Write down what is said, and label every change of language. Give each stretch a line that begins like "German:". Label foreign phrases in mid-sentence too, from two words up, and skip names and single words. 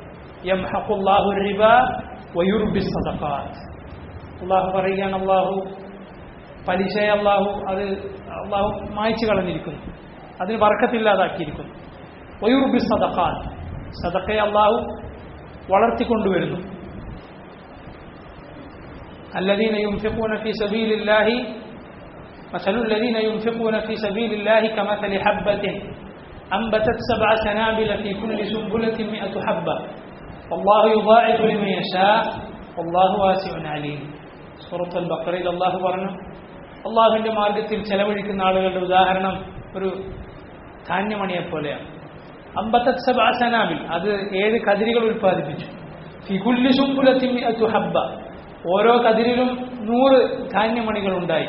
Arabic: يمحق الله الربا ويربي الصدقات.
Malayalam: അല്ലാഹു പറയുകയാണ്, അല്ലാഹു പലിശയെ അല്ലാഹു മായ്ച്ചു കളഞ്ഞിരിക്കുന്നു, അതിന് ബർക്കത്തില്ലാതാക്കിയിരിക്കുന്നു.
Arabic: ويربي الصدقات,
Malayalam: സദഖയെ അല്ലാഹു വളർത്തിക്കൊണ്ടുവരുന്നു.
Arabic: الذين ينفقون في سبيل الله مثل الذين ينفقون في سبيل الله كمثل حبة أنبتت 7 سنابل في كل سنبلة 100 حبة والله يضاعف لمن يشاء والله واسع عليم.
Malayalam: സൂറത്തുൽ ബഖറയിൽ അല്ലാഹു പറഞ്ഞു, അല്ലാഹുവിന്റെ മാർഗ്ഗത്തിൽ ചെലവഴിക്കുന്ന ആളുകളുടെ ഉദാഹരണം ഒരു ധാന്യമണിയെ പോലെയാണ്.
Arabic: أنبتت 7 سنابل,
Malayalam: അത് 7 കതിരുകൾ ഉൽപ്പാദിപ്പിച്ചു.
Arabic: في كل سنبلة 100 حبة,
Malayalam: ഓരോ കതിരിലും 100 ധാന്യമണികൾ ഉണ്ടായി.